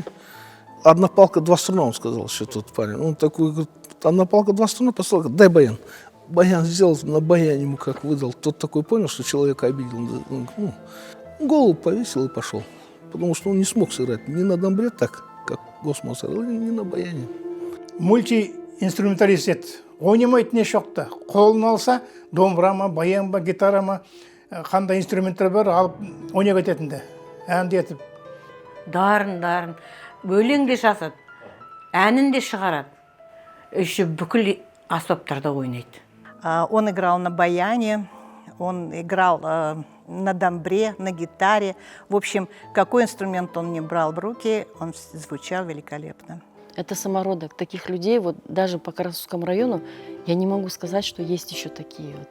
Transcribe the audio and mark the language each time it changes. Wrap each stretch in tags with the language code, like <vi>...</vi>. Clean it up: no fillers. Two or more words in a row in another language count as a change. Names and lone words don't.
<ru>Одна палка, 2 струна, он сказал, что тот парень. Он такой, говорит, одна палка, 2 струна, послал, говорит, дай баян. Баян сделал, на баяне ему как выдал. Тот такой понял, что человека обидел. Ну, голову повесил и пошел. Потому что он не смог сыграть ни на домбре так, как Гусман сыграл, ни на баяне.</ru> <kk>Мультиинструменталист еді. Ойнамайды не шоқты. Қолын алса, домбыра ма, баян ба, гитара ма, қандай инструменттер бар, алып ойнап кететінді. Әнді етіп. Дарын. Өлең де жазады, әнін де шығарады. Еще бүкіл аспаптарда ойнайды.</kk> <ru>Он играл на баяне, он играл на домбре, на гитаре. В общем, какой инструмент он не брал в руки, он звучал великолепно. Это самородок. Таких людей, вот даже по Карасусскому району, я не могу сказать, что есть еще такие вот.</ru>